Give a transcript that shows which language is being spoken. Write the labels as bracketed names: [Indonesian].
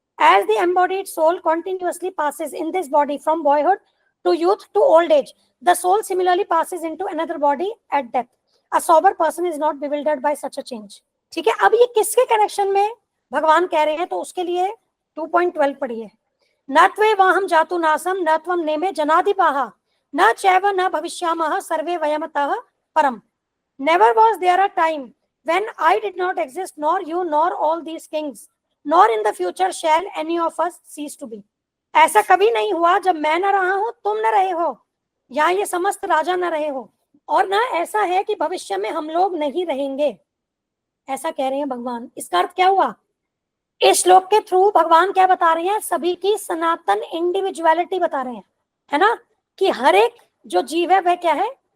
[English] As the embodied soul continuously passes in this body from boyhood to youth to old age, the soul similarly passes into another body at death. A sober person is not bewildered by such a change. [Hindi] ठीक है, अब ये किसके connection में भगवान कह रहे हैं? तो उसके लिए 2.12 पढ़िए। [Sanskrit] न त्वे वाहम जातु नासम न त्वम नेमे जनाधिपाः न चैव न भविष्यामः सर्वे वयमतः परम। [English] Never was there a time when I did not exist, nor you, nor all these kings, nor in the future shall any of us cease to be. [Hindi] ऐसा कभी नहीं हुआ जब मैं न रहा हूं, तुम न रहे हो, या ये समस्त राजा न रहे हो, और ना ऐसा है कि भविष्य में हम लोग नहीं रहेंगे। ऐसा कह रहे हैं भगवान। इसका अर्थ क्या हुआ? इस श्लोक के थ्रू भगवान क्या बता रहे हैं? सभी की सनातन इंडिविजुअलिटी बता रहे हैं, है ना, कि हर एक जो जीव है वह क्या है?